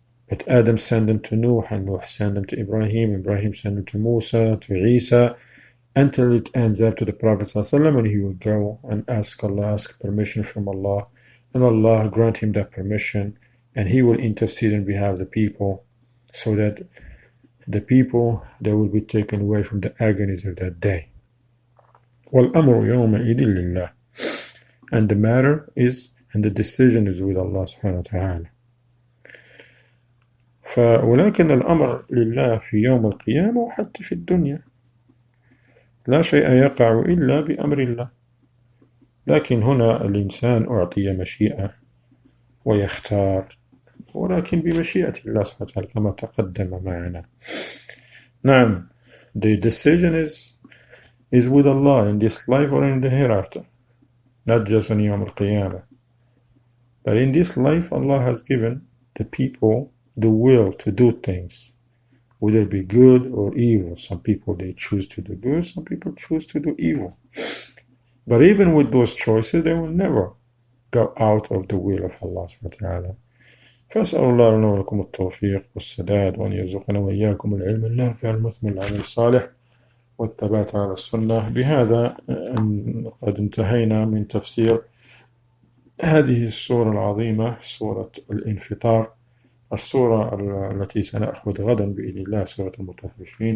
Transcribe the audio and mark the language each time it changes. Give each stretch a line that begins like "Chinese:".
English: But Adam sent them to Nuh, and Nuh sent them to Ibrahim, Ibrahim sent them to Musa, to Isa, until it ends up to the Prophet ﷺ, and he will go and ask permission from Allah, and Allah grant him that permission, and he will intercede on behalf of the people, so that the people, they will be taken away from the agonies of that day.
Arabic: وَالْأَمْرُ يَوْمَئِذٍ لِلَّهِ.
English: And the matter is, and the decision is with Allah subhanahu wa ta'ala.
Arabic: ولكن الأمر لله في يوم القيامة وحتى في الدنيا لا شيء يقع إلا بأمر الله. لكن هنا الإنسان أعطي مشيئة ويختار، ولكن بمشيئة الله سبحانه وتعالى كما تقدم معنا.
English: نعم, the decision is with Allah in this life or in the hereafter, not just on يوم القيامة. But in this life, Allah has given the people the will to do things, whether it be good or evil. Some people, they choose to do good, some people choose to do evil. But even with those choices, they will never go out of the will of Allah subhanahu wa ta'ala.
Arabic: فأسأل الله لنا ولكم التوفيق والسداد، وأن يرزقنا وإياكم العلم النافع المثمر العمل الصالح والثبات على السنة. بهذا قد انتهينا من تفسير هذه السورة العظيمة، سورة الانفطار، السورة التي سنأخذ غدا بإذن الله، سورة المطففين.